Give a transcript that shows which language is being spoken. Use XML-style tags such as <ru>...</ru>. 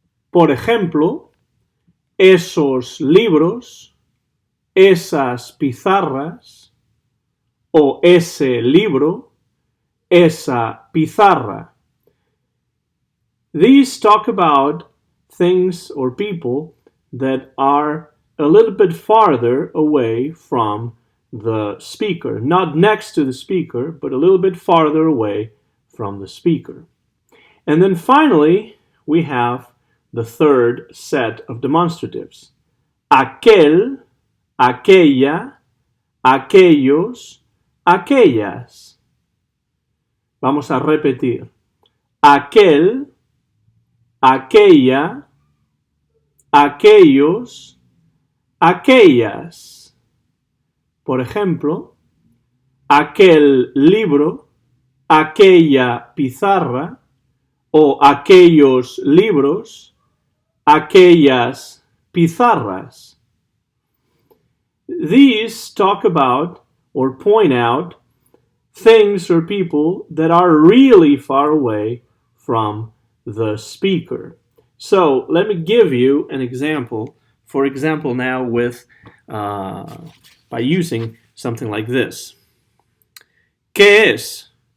<es>Por ejemplo, esos libros, esas pizarras, o ese libro, esa pizarra.</es> <en>These talk about things or people that are a little bit farther away from the speaker. Not next to the speaker, but a little bit farther away from the speaker. And then finally, we have the third set of demonstratives.</en> <es>Aquel, aquella, aquellos, aquellas. Vamos a repetir. Aquel, aquella, aquellos, aquellas. Por ejemplo, aquel libro, aquella pizarra, o aquellos libros, aquellas pizarras.</es> <en>These talk about or point out things or people that are really far away from the speaker. So let me give you an example. For example, now with by using something like this.</en> <es>¿Qué es?</es>